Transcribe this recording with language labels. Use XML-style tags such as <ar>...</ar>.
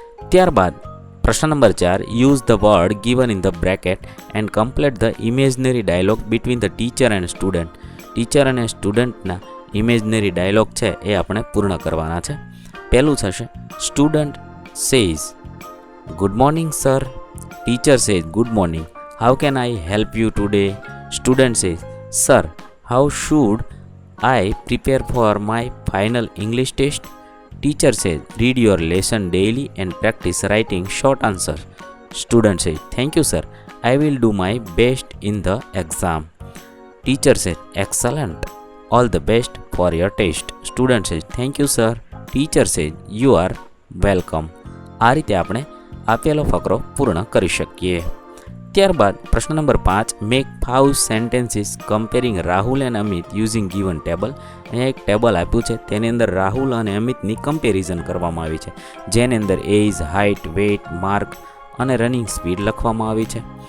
<gu>ત્યારબાદ પ્રશ્ન number 4,</gu> <en>Use the word given in the bracket and complete the imaginary dialogue between the teacher and student.</en> <gu>Teacher અને સ્ટુડન્ટના imaginary dialog છે એ આપણે પૂર્ણ કરવાના છે। પહેલું થશે</gu> <en>Student says good morning sir, teacher says good morning, How can I help you today? Student says, Sir, how should I prepare for my final English test? Teacher says, read your lesson daily and practice writing short answers. Student says, Thank you, sir. I will do my best in the exam. Teacher says, Excellent. All the best for your test. Student says, Thank you, sir. Teacher says, You are welcome.</en> <gu>આ રીતે આપણે આપેલો ફકરો પૂર્ણ કરી શકીએ. ત્યારબાદ પ્રશ્ન number 5,</gu> <en>Make 5 sentences comparing Rahul and Amit using given table.</en> <gu>અહીંયા એક ટેબલ આપ્યું છે, તેની અંદર રાહુલ અને અમિતની કમ્પેરિઝન કરવામાં આવી છે, જેની અંદર એજ, હાઇટ, વેઇટ, માર્ક અને રનિંગ સ્પીડ લખવામાં આવી છે.</gu>